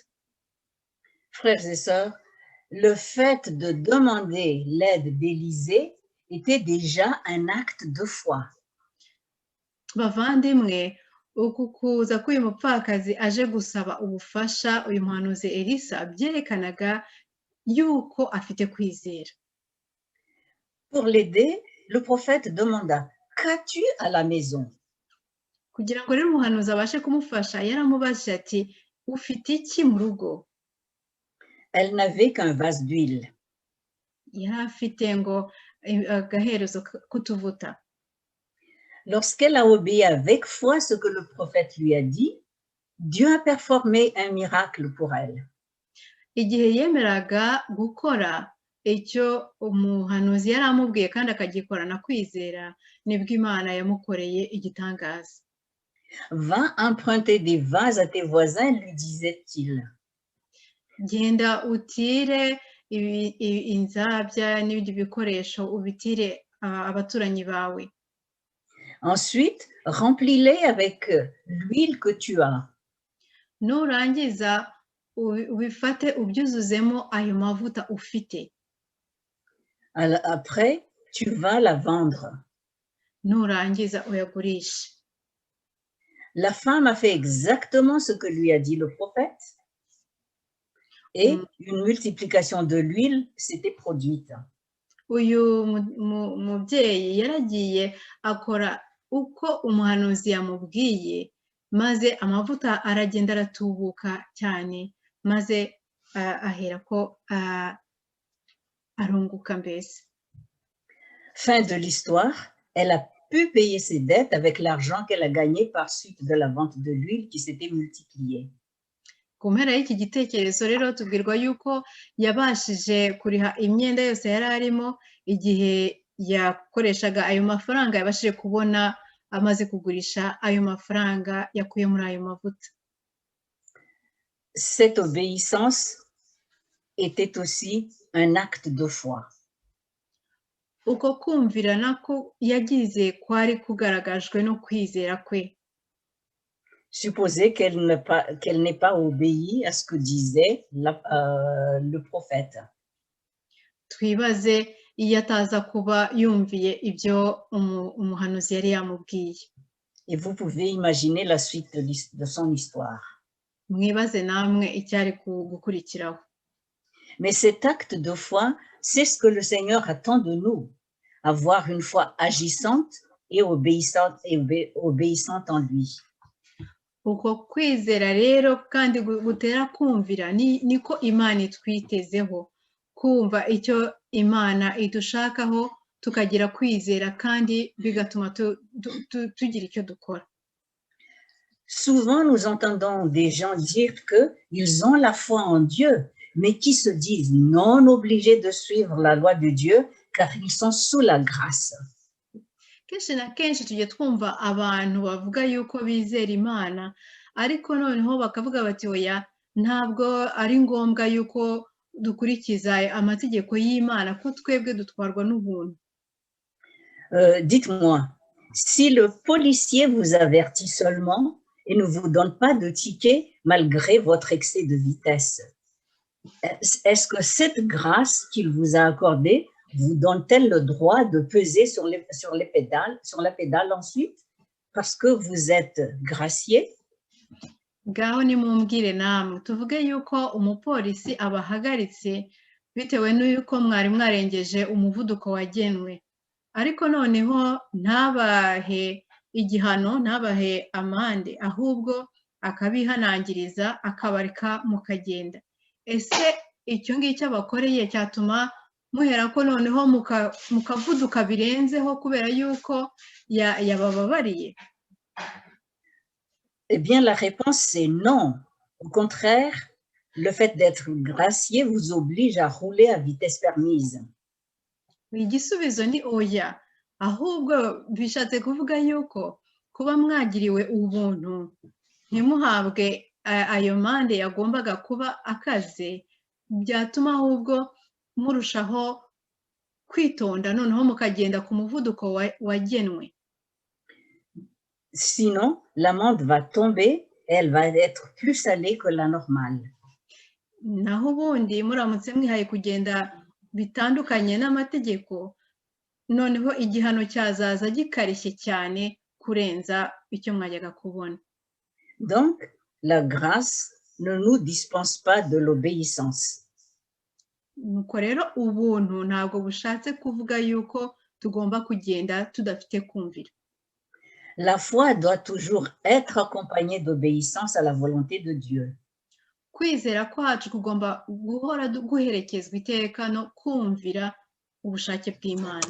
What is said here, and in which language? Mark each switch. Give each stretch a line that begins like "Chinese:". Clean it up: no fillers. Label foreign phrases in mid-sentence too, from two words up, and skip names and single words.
French: Frères et sœurs, le fait de demander l'aide d'Élisée était déjà un acte de foi.
Kinyarwanda: Bavandimwe, uku kuza k'uyu mupfakazi aje gusaba ubufasha uyu muhanuzi Elisa byerekanaga yuko afite kwizera.
French: Pour l'aider, le prophète demanda « Qu'as-tu à la maison ?»
Kinyarwanda: Kugira ngo rero umuhanuzi abashe kumufasha yaramubajije ati ufite iki mu rugo?
French: Elle n'avait qu'un vase d'huile.
Kinyarwanda: Yari afite ngo agaherezo k'utuvuta.
French: Lorsqu'elle a obéi avec foi ce que le prophète lui a dit, Dieu a performé un miracle pour elle.
Kinyarwanda: Igihe yemeraga gukora icyo umuhanuzi yari amubwiye kandi akagikorana kwizera, nibwo Imana yamukoreye igitangaza.
French: Va emprunter des vases à tes voisins, lui disait-il.
Kinyarwanda: Genda utire inzabya n'ibindi bikoresho ubitire abaturanyi bawe.
French: Ensuite, remplis-les avec l'huile que tu as.
Kinyarwanda: Nurangiza ubifate ubyuzuzemo ayo mavuta ufite.
French: Après, tu vas la vendre.
Kinyarwanda: Nurangiza uyagurishe.
French: La femme a fait exactement ce que lui a dit le prophète et une multiplication de l'huile s'était produite.
Kinyarwanda: Uyu mubyeyi yaragiye akora uko umuhanuzi yamubwiye, maze amavuta aragenda aratubuka cyane, maze ahera ko arunguka mbese.
French: Fin de l'histoire, elle a pu payer ses dettes avec l'argent qu'elle a gagné par suite de la vente de l'huile qui s'était multipliée.
Kinyarwanda: Ku mpera y'iki gitekerezo rero tubwirwa yuko yabashije kuriha imyenda yose yari arimo igihe yakoreshaga ayo mafaranga yabashije kubona amaze kugurisha ayo mafaranga yakuye muri ayo mavuta.
French: Cette obéissance était aussi un acte de foi.
Kinyarwanda: Uko kumvira nako yagize kwari kugaragajwe no kwizera kwe.
French: Supposez qu'elle n'ait pas obéi à ce que disait le prophète.
Kinyarwanda: Twibaze iyo ataza kuba yumviye ibyo umuhanuzi yari yamubwiye.
French: Et vous pouvez imaginer la suite de son histoire.
Kinyarwanda: Mwibaze namwe icyari gukurikiraho.
French: Mais cet acte de foi, c'est ce que le Seigneur attend de nous, avoir une foi agissante et obéissante en lui.
Kinyarwanda: Uko kwizera rero kandi gutera kumvira niko Imana itwitezeho, kumva icyo Imana idushakaho tukagira kwizera kandi bigatuma tugira icyo dukora.
French: Souvent, nous entendons des gens dire qu'ils ont la foi en Dieu, mais qui se disent non obligés de suivre la loi de Dieu car ils sont sous la grâce.
Kinyarwanda: Kenshi na kenshi tujya twumva abantu bavuga yuko bizera Imana, ariko noneho bakavuga bati oya ntabwo ari ngombwa yuko dukurikiza amategeko y'Imana ko twebwe dutwarwa n'ubuntu.
French: Dites-moi, si le policier vous avertit seulement et ne vous donne pas de ticket malgré votre excès de vitesse, est-ce que cette grâce qu'il vous a accordée vous donne-t-elle le droit de peser sur la pédale ensuite parce que vous êtes gracié?
Kinyarwanda: Ngaho nimumbwire namwe tuvuge yuko umupolisi abahagaritse bitewe n'uko mwari mwarengeje umuvuduko wagenwe, ariko noneho ntabahe igihano, ntabahe amande, ahubwo akabihanangiriza akabareka mukagenda. Ese icyo ngicyo abakoreye cyatuma muhera ko noneho mukavuduka birenzeho kubera yuko yabababariye?
French: Eh bien, la réponse c'est non. Au contraire, le fait d'être gracié vous oblige à rouler à vitesse permise.
Kinyarwanda: Igisubizo ni oya, ahubwo bishatse kuvuga yuko kuba mwagiriwe ubuntu ntimuhabwe ayo mande yagombaga kuba akaze, byatuma ahubwo murushaho kwitonda noneho mukagenda ku muvuduko wagenwe.
French: Sinon, l'amende va tomber elle va être plus salée que la normale.
Kinyarwanda: naho ubundi muramutse mwihaye kugenda bitandukanye n'amategeko noneho igihano cyazaza gikarishye cyane kurenza icyo mwajyaga kubona.
French: Donc, la grâce ne nous dispense pas de l'obéissance.
Kinyarwanda: Nuko rero ubuntu ntabwo bushatse kuvuga yuko tugomba kugenda tudafite kumvira.
French: La foi doit toujours être accompagnée d'obéissance à la volonté de Dieu.
Kinyarwanda: Kwizera kwacu kugomba guhora guherekezwa iteka no kumvira ubushake bw'Imana.